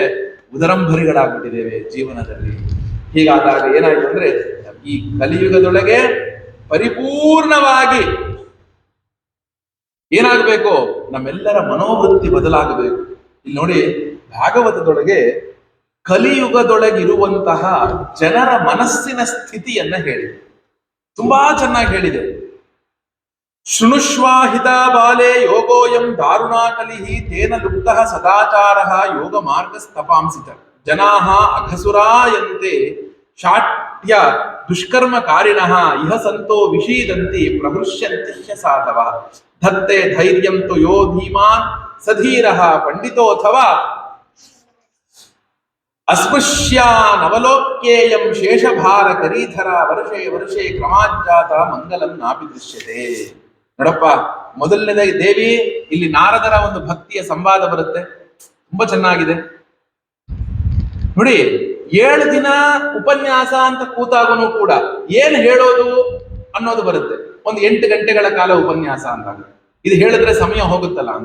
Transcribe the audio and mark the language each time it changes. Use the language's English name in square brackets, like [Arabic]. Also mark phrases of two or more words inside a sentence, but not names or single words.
[Kannada] ಉದರಂಭರಿಗಳಾಗ್ಬಿಟ್ಟಿದ್ದೇವೆ ಜೀವನದಲ್ಲಿ. ಹೀಗಾದಾಗ ಏನಾಯ್ತು ಅಂದ್ರೆ, ಈ ಕಲಿಯುಗದೊಳಗೆ ಪರಿಪೂರ್ಣವಾಗಿ ಏನಾಗಬೇಕು? ನಮ್ಮೆಲ್ಲರ ಮನೋವೃತ್ತಿ ಬದಲಾಗಬೇಕು. ಇಲ್ಲಿ ನೋಡಿ, ಭಾಗವತದೊಳಗೆ ಕಲಿಯುಗದೊಳಗಿರುವಂತಹ ಜನರ ಮನಸ್ಸಿನ ಸ್ಥಿತಿಯನ್ನ ಹೇಳಿದೆ. ತುಂಬಾ ಚೆನ್ನಾಗಿ ಹೇಳಿದೆ. [Sanskrit] ಶೃಣುಷ್ವಾಹಿತ ಬಾಲೆ ಯೋಗೋಯಂ ದಾರುಣಾ ಕಲಿಹಿ ತೇನ ಲುಪ್ತಃ ಸದಾಚಾರಃ ಯೋಗ ಮಾರ್ಗಸ್ತಪಾಂಸಿತ ಜನಾಃ ಅಘಸುರಾಯಂತೆ ಶಾಟ್ಯ ದುಷ್ಕರ್ಮಕಾರಿಣಃ ಇಹ ಸಂತೋ ವಿಷೀದಂತಿ ಪ್ರಹೃಷ್ಯಂತಿ ಸಾಧವ ಧತ್ತೆ ಧೈರ್ಯಂ ತು ಯೋ ಧೀಮಾನ್ ಸಧೀರಃ ಪಂಡಿತೋಥವಾ ಅಸ್ಪೃಶ್ಯಾನ್ ಅವಲೋಕ್ಯೇಯಂ ಶೇಷಭಾರ ಕರೀಧರ ವರ್ಷೇ ಕ್ರಮಾಜ್ಜಾತ ಮಂಗಲಂ ನಾಪಿ ದೃಶ್ಯತೆ. [Kannada] ನೋಡಪ್ಪ, ಮೊದಲನೇದಾಗಿ ದೇವಿ, ಇಲ್ಲಿ ನಾರದರ ಒಂದು ಭಕ್ತಿಯ ಸಂವಾದ ಬರುತ್ತೆ, ತುಂಬಾ ಚೆನ್ನಾಗಿದೆ ನೋಡಿ. 7 ದಿನ ಉಪನ್ಯಾಸ ಅಂತ ಕೂತಾಗನು ಕೂಡ ಏನ್ ಹೇಳೋದು ಅನ್ನೋದು ಬರುತ್ತೆ. ಒಂದು 8 ಗಂಟೆಗಳ ಕಾಲ ಉಪನ್ಯಾಸ ಅಂದಾಗ ಇದು ಹೇಳಿದ್ರೆ ಸಮಯ ಹೋಗುತ್ತಲ್ಲ ಅಂತ.